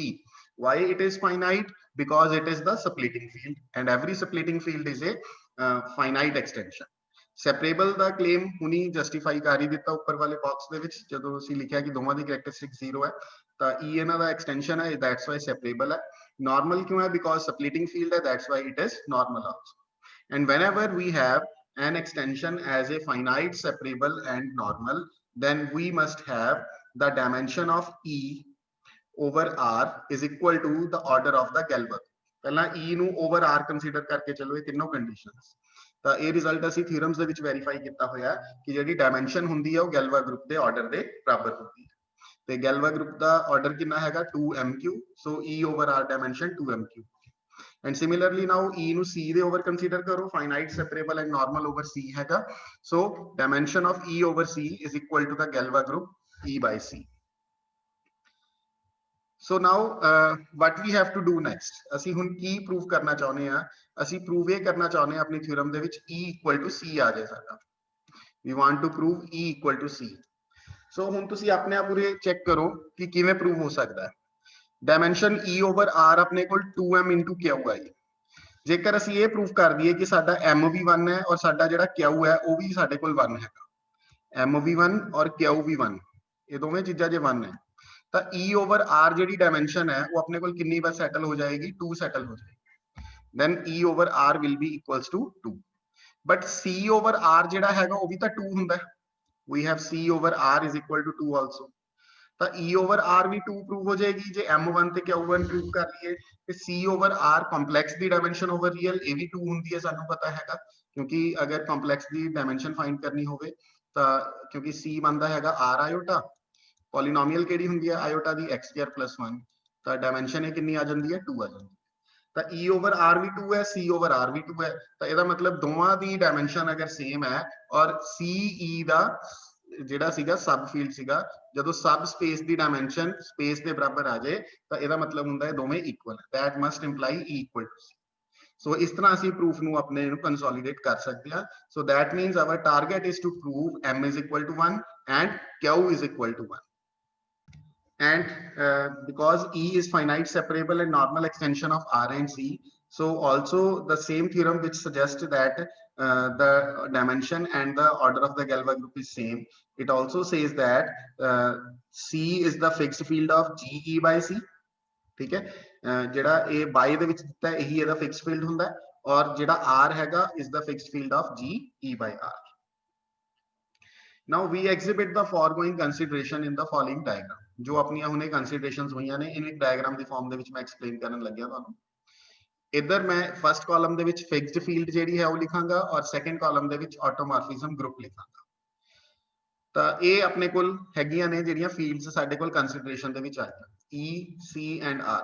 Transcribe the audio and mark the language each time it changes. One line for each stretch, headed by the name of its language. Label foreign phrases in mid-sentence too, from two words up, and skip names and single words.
English: Why it is finite? Because it is the splitting field and every splitting field is a finite extension.
Punjabi: ਸੈਪਰੇਬਲ ਦਾ ਕਲੇਮ ਹੁਣੀ ਜਸਟੀਫਾਈ ਕਰ ਹੀ ਦਿੱਤਾ ਉੱਪਰ ਵਾਲੇ ਬਾਕਸ ਦੇ ਵਿੱਚ, ਜਦੋਂ ਅਸੀਂ ਲਿਖਿਆ ਕਿ ਦੋਵਾਂ ਦੀ ਕੈਰੈਕਟਰਿਸਟਿਕ 0 ਹੈ ਤਾਂ E ਇਹਨਾਂ ਦਾ ਐਕਸਟੈਂਸ਼ਨ ਹੈ,
English: that's why
Punjabi: ਸੈਪਰੇਬਲ ਹੈ। ਨਾਰਮਲ ਕਿਉਂ ਹੈ?
English: because splitting field ਹੈ, that's why it is normal also. ਐਂਡ whenever we have an extension as a finite, separable and normal, then we must have the dimension of E over R is equal to the order of the Galvin।
Punjabi: ਪਹਿਲਾਂ E ਨੂੰ over R ਕੰਸੀਡਰ ਕਰਕੇ ਚਲੋ, ਇਹ ਤਿੰਨੋਂ ਕੰਡੀਸ਼ਨਸ ਤਾਂ ਇਹ ਰਿਜ਼ਲਟ ਅਸੀਂ ਥਿਊਰਮਸ ਦੇ ਵਿੱਚ ਵੈਰੀਫਾਈ ਕੀਤਾ ਹੋਇਆ ਕਿ ਜਿਹੜੀ ਡਾਇਮੈਂਸ਼ਨ ਹੁੰਦੀ ਹੈ ਉਹ
English: Galois group
Punjabi: ਦੇ ਆਰਡਰ ਦੇ ਬਰਾਬਰ ਹੁੰਦੀ ਹੈ। ਤੇ
English: Galois group
Punjabi: ਦਾ ਆਰਡਰ ਕਿੰਨਾ ਹੈਗਾ? 2mq, ਸੋ E over R ਡਾਇਮੈਂਸ਼ਨ 2mq।
English: and similarly now E
Punjabi: ਨੂੰ C ਦੇ ਓਵਰ ਕੰਸੀਡਰ ਕਰੋ,
English: finite, separable and normal over C ਹੈਗਾ, ਸੋ dimension of E over C is equal to the Galois group E by C। So now what we have to do next,
Punjabi: ਅਸੀਂ ਹੁਣ ਕੀ ਪ੍ਰੂਵ ਕਰਨਾ ਚਾਹੁੰਦੇ ਆ? ਅਸੀਂ ਪ੍ਰੂਵ ਇਹ ਕਰਨਾ ਚਾਹੁੰਦੇ ਆ ਆਪਣੀ ਥਿਊਰਮ ਦੇ ਵਿੱਚ
English: E equal to C
Punjabi: ਆ ਜਾਏ ਸਾਡਾ।
English: we want to prove E equal to C।
Punjabi: so ਹੁਣ ਤੁਸੀਂ ਆਪਣੇ ਆਪ ਉਰੇ ਚੈੱਕ ਕਰੋ ਕਿ ਕਿਵੇਂ ਪ੍ਰੂਵ ਹੋ ਸਕਦਾ ਹੈ। ਡਾਇਮੈਂਸ਼ਨ E over R ਆਪਣੇ ਕੋਲ 2m into Q ਹੈ। ਜੇਕਰ ਅਸੀਂ ਇਹ ਪ੍ਰੂਫ ਕਰ ਦਈਏ ਕਿ ਸਾਡਾ M ਵੀ 1 ਹੈ ਔਰ ਸਾਡਾ ਜਿਹੜਾ Q ਹੈ ਉਹ ਵੀ ਸਾਡੇ ਕੋਲ 1 ਹੈਗਾ, M ਵੀ 1 ਔਰ Q ਵੀ 1, ਇਹ ਦੋਵੇਂ ਚੀਜ਼ਾਂ ਜੇ 1 ਹੈ ਤਾਂ E over R ਜਿਹੜੀ ਡਾਇਮੈਂਸ਼ਨ ਹੈ ਉਹ ਆਪਣੇ ਕੋਲ ਕਿੰਨੀ ਵਾਰ ਸੈਟਲ ਹੋ ਜਾਏਗੀ? 2 ਸੈਟਲ ਹੋ ਜਾਏਗੀ।
English: then E over R will be equals to 2। but C over R
Punjabi: ਜਿਹੜਾ ਹੈਗਾ ਉਹ ਵੀ ਤਾਂ 2 ਹੁੰਦਾ ਹੈ।
English: we have C over R is equal to 2 also।
Punjabi: ਤਾਂ E over R ਵੀ 2 ਪ੍ਰੂਵ ਹੋ ਜਾਏਗੀ ਜੇ M1 ਤੇ Q1 ਪ੍ਰੂਵ ਕਰ ਲਈਏ। ਤੇ C over R ਕੰਪਲੈਕਸ ਦੀ
English: dimension over real,
Punjabi: ਇਹ ਵੀ 2 ਹੁੰਦੀ ਹੈ, ਸਾਨੂੰ ਪਤਾ ਹੈਗਾ, ਕਿਉਂਕਿ ਅਗਰ ਕੰਪਲੈਕਸ ਦੀ ਡਾਇਮੈਂਸ਼ਨ ਫਾਈਂਡ ਕਰਨੀ ਹੋਵੇ ਤਾਂ ਕਿਉਂਕਿ C ਬਣਦਾ ਹੈਗਾ R ਆਇਓਟਾ, ਪੋਲੀਨੋਮੀਅਲ ਕਿਹੜੀ ਹੁੰਦੀ ਹੈ? ਆਇਓਟਾ ਦੀ
English: x square plus 1,
Punjabi: ਤਾਂ ਡਾਇਮੈਂਸ਼ਨ ਇਹ ਕਿੰਨੀ ਆ ਜਾਂਦੀ ਹੈ? 2 ਆ ਜਾਂਦੀ ਹੈ। ਤਾਂ E over R ਵੀ 2 ਹੈ, C over R ਵੀ 2 ਹੈ, ਤਾਂ ਇਹਦਾ ਮਤਲਬ ਦੋਵਾਂ ਦੀ ਡਾਇਮੈਂਸ਼ਨ ਅਗਰ ਸੇਮ ਹੈ ਔਰ CE ਦਾ ਜਿਹੜਾ ਸੀਗਾ
English: sub field
Punjabi: ਸੀਗਾ, ਜਦੋਂ
English: sub space
Punjabi: ਦੀ ਡਾਇਮੈਂਸ਼ਨ ਸਪੇਸ ਦੇ ਬਰਾਬਰ ਆ ਜਾਏ ਤਾਂ ਇਹਦਾ ਮਤਲਬ ਹੁੰਦਾ ਹੈ ਦੋਵੇਂ ਇਕੁਅਲ ਹੈ।
English: that must imply E equal to C।
Punjabi: ਸੋ ਇਸ ਤਰ੍ਹਾਂ ਅਸੀਂ ਪ੍ਰੂਫ ਨੂੰ ਆਪਣੇ ਨੂੰ ਕੰਸੋਲੀਡੇਟ ਕਰ ਸਕਦੇ ਹਾਂ।
English: ਸੋ that means our target is to prove M is equal to 1 and Q is equal to 1। and because E is finite, separable and normal extension of R and C, so also the same theorem which suggests that the dimension and the order of the Galois group is same, it also says that C is the fixed field of GE by C।
Hindi: ठीक है,
Punjabi: ਜਿਹੜਾ ਇਹ ਬਾਈ ਦੇ ਵਿੱਚ ਦਿੱਤਾ ਇਹੀ ਇਹਦਾ
English: fix field
Punjabi: ਹੁੰਦਾ ਔਰ ਜਿਹੜਾ R ਹੈਗਾ
English: is the fixed field of GE by R। Now we exhibit the foregoing consideration in the following diagram।
Punjabi: जो ਆਪਣੀਆਂ ਹੁਣੇ considerations ਹੋਈਆਂ ਨੇ ਇਹਨੂੰ ਇੱਕ diagram ਦੀ ਫਾਰਮ ਦੇ ਵਿੱਚ ਮੈਂ ਐਕਸਪਲੇਨ ਕਰਨ ਲੱਗਿਆ ਤੁਹਾਨੂੰ। ਇੱਧਰ ਮੈਂ
English: first column
Punjabi: ਦੇ ਵਿੱਚ
English: fixed field
Punjabi: ਜਿਹੜੀ ਹੈ ਉਹ ਲਿਖਾਂਗਾ ਔਰ
English: second column
Punjabi: ਦੇ ਵਿੱਚ
English: automorphism group
Punjabi: ਲਿਖਾਂਗਾ। ਤਾਂ ਇਹ ਆਪਣੇ ਕੋਲ ਹੈਗੀਆਂ ਨੇ ਜਿਹੜੀਆਂ ਫੀਲਡਸ ਸਾਡੇ ਕੋਲ ਕੰਸੀਡਰੇਸ਼ਨ ਦੇ ਵਿੱਚ ਆਈਆਂ, E, C and R।